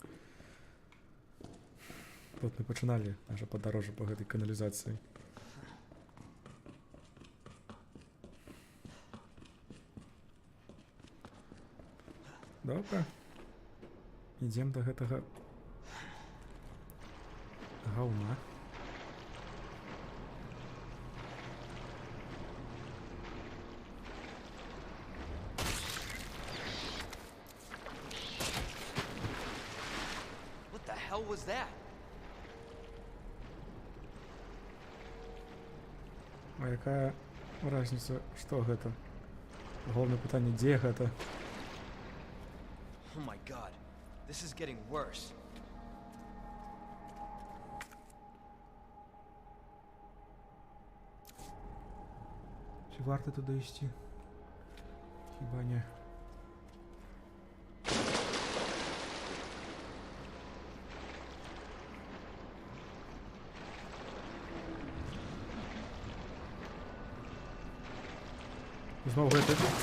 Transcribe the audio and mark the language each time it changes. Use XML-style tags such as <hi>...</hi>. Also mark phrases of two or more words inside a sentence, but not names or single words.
<be>Тут мы пачыналі наша падарожжа па гэтай каналізацыі. Добра. Ідзем да гэтага гаўна.</be> <en>What the hell was that?</en> <be>А якая разница, што гэта? Галоўнае пытанне, дзе гэта?</be> <en>Oh my god, this is getting worse.</en> <be>Ці варта туди ісці? Хіба не. Знову гэта.</be>